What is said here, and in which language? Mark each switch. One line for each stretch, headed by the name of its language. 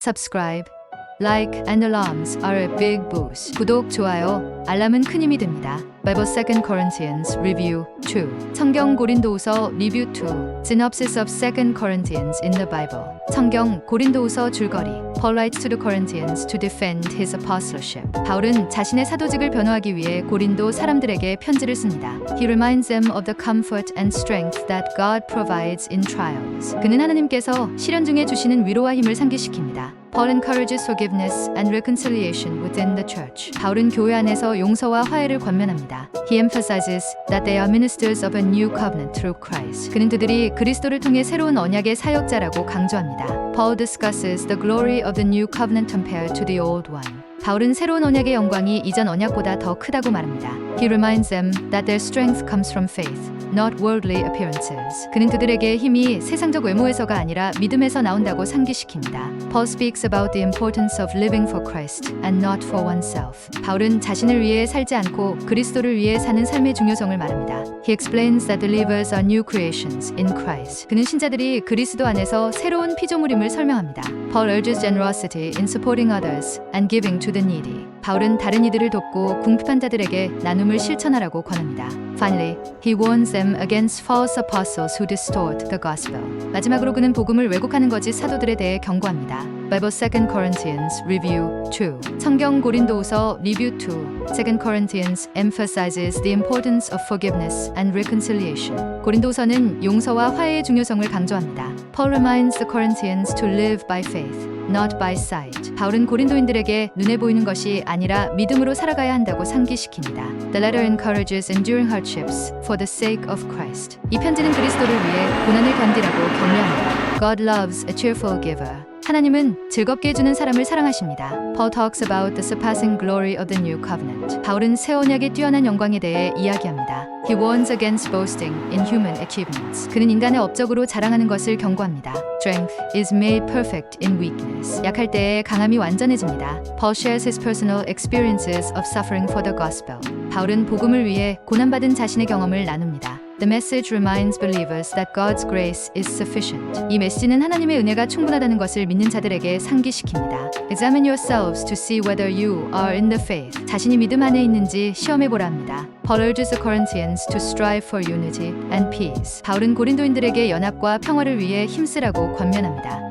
English: subscribe, like and alarms are a big boost.
Korean: 구독, 좋아요, 알람은 큰 힘이 됩니다.
English: Bible 2 Corinthians Review 2.
Korean: 성경 고린도후서 리뷰 2.
English: Synopsis of 2 Corinthians in the Bible.
Korean: 성경 고린도후서 줄거리.
English: Paul writes to the Corinthians to defend his apostleship.
Korean: 바울은 자신의 사도직을 변호하기 위해 고린도 사람들에게 편지를 씁니다.
English: He reminds them of the comfort and strength that God provides in trials.
Korean: 그는 하나님께서 시련 중에 주시는 위로와 힘을 상기시킵니다.
English: Paul encourages forgiveness and reconciliation within the church.
Korean: 바울은 교회 안에서 용서와 화해를 권면합니다.
English: He emphasizes that they are ministers of a new covenant through Christ.
Korean: 그는 그들이 그리스도를 통해 새로운 언약의 사역자라고 강조합니다.
English: Paul discusses the glory of the new covenant compared to the old one.
Korean: 바울은 새로운 언약의 영광이 이전 언약보다 더 크다고 말합니다.
English: He reminds them that their strength comes from faith, not worldly appearances.
Korean: 그는 그들에게 힘이 세상적 외모에서가 아니라 믿음에서 나온다고 상기시킵니다.
English: Paul speaks about the importance of living for Christ and not for oneself.
Korean: 바울은 자신을 위해 살지 않고 그리스도를 위해 사는 삶의 중요성을 말합니다.
English: He explains that believers are new creations in Christ.
Korean: 그는 신자들이 그리스도 안에서 새로운 피조물임을 설명합니다.
English: Paul urges generosity in supporting others and giving to the needy.
Korean: 바울은 다른 이들을 돕고 궁핍한 자들에게 나눔을 실천하라고 권합니다.
English: Finally, he warns them against false apostles who distort the gospel.
Korean: 마지막으로 그는 복음을 왜곡하는 거짓 사도들에 대해 경고합니다.
English: Bible 2 Corinthians Review 2.
Korean: 성경 고린도후서 리뷰 2.
English: 2 Corinthians emphasizes the importance of forgiveness and reconciliation.
Korean: 고린도후서는 용서와 화해의 중요성을 강조합니다.
English: Paul reminds the Corinthians to live by faith, not by sight.
Korean: 바울은 고린도인들에게 눈에 보이는 것이 아니라 믿음으로 살아가야 한다고 상기시킵니다.
English: The letter encourages enduring hardships for the sake of Christ.
Korean: 이 편지는 그리스도를 위해 고난을 견디라고 격려합니다.
English: God loves a cheerful giver.
Korean: 하나님은 즐겁게 해주는 사람을 사랑하십니다.
English: Paul talks about the surpassing glory of the new covenant.
Korean: 바울은 새 언약의 뛰어난 영광에 대해 이야기합니다.
English: He warns against boasting in human achievements.
Korean: 그는 인간의 업적으로 자랑하는 것을 경고합니다.
English: Strength is made perfect in weakness.
Korean: 약할 때에 강함이 완전해집니다.
English: Paul shares his personal experiences of suffering for the gospel.
Korean: 바울은 복음을 위해 고난받은 자신의 경험을 나눕니다.
English: The message reminds believers that God's grace is sufficient.
Korean: 이 메시지는 하나님의 은혜가 충분하다는 것을 믿는 자들에게 상기시킵니다.
English: Examine yourselves to see whether you are in the faith.
Korean: 자신이 믿음 안에 있는지 시험해보라 합니다.
English: Paul urges the Corinthians to strive for unity and peace.
Korean: 바울은 고린도인들에게 연합과 평화를 위해 힘쓰라고 권면합니다.